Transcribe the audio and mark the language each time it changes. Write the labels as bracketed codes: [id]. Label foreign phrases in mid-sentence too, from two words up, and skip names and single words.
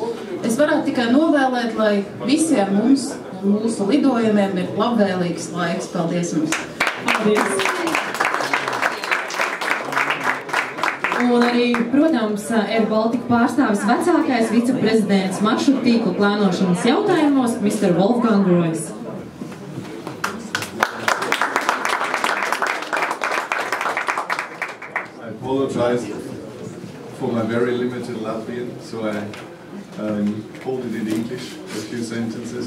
[lv] Es varētu tikai novēlēt, lai visiem mums un mūsu lidojumiem ir labvēlīgs laiks. Paldies jums! Paldies! Un arī, protams, Air Baltica pārstāvis vecākais viceprezidents maršrutu tīklu plānošanas jautājumos, [en] Mr. Wolfgang Rois. I apologize for my very limited Latvian, so I told it in English, a few sentences.